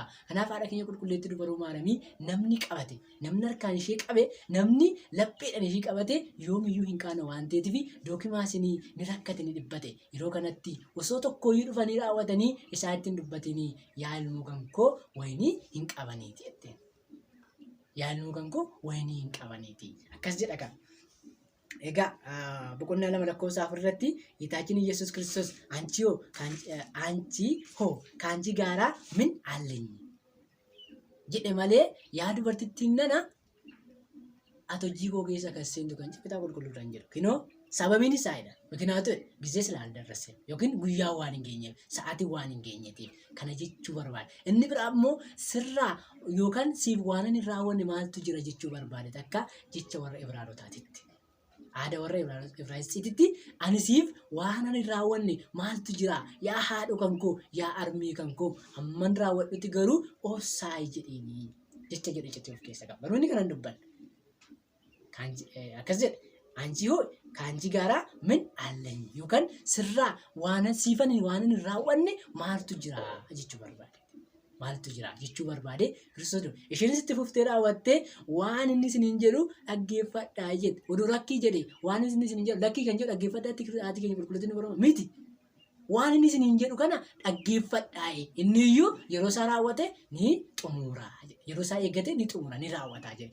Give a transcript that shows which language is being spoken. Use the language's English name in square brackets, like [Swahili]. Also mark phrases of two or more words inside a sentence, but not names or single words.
[Oromo] Kanaaf haadha keenya qulqulleettii dubaroo Maariyaamii namni qabate, namni harkaan ishee qabe, namni lapheedhaan ishee qabate yoomiyyuu hin qaana waan ta'eef Dookimaasiin ni rakkate ni dhibbate. Yeroo kanatti osoo tokkooyyuu dhufanii raawwatanii isaa ittiin dubbatanii yaa ilmoo kan koo wayinii hin qabaniiti jetteen. Yaa ilmoo kan koo wayinii hin qabaniiti. Akkas jedha kan. Egaa boqonnaa 2:4 irratti [Amharic] ጌታችን ኢየሱስ ክርስቶስ አንቺ ከአንቺ ጋራ ምን አለኝ [Oromo] jedhe malee yaa dubartittiin nana ati hojii koo keessa kan seentu kan kitaaba qulqulluudhaan jedhu kunoo sababiin isaadha. Mikinaatu gisee silaan darrase yookiin guyyaa waan hin geenyeef sa'aatii waan hin geenyeetiif kana jechuu barbaade. Inni biraa immoo sirraa yookaan siif waan hin raawwanne maaltu jira jechuu barbaade takka jecha warra Ibraanotaatitti. Aadaa warra Ibraayisiititti ani siif waan hin raawwanne maaltu jira yaa haadho kan koo yaa armii kan koo hamman raawwadhutti garuu obsaayi jedheenii jecha jedhu jecha of keessa qaba. Baroonni kanan dubbanne akkas jedhe [Amharic] አንቺ ሆይ ከአንቺ ጋራ ምን አለኝ [Oromo] yookaan sirraa waan siifan waan hin raawwanne maaltu jira jechuu barbaade Kiristoos isheenis itti fuftee raawwattee waan inni isiniin jedhu dhaggeeffadhaa jedhe oduu rakkii jedhe waan inni isiniin jedhu lakkii kan jedhu dhaggeeffadhaatti haati keenya qulqulleettiin dubaroo miti waan inni isiniin jedhu kana dhaggeeffadhaa inni iyyuu yeroo isaa raawwate ni xumura yeroo isaa eeggate ni xumura ni raawwata jedhe.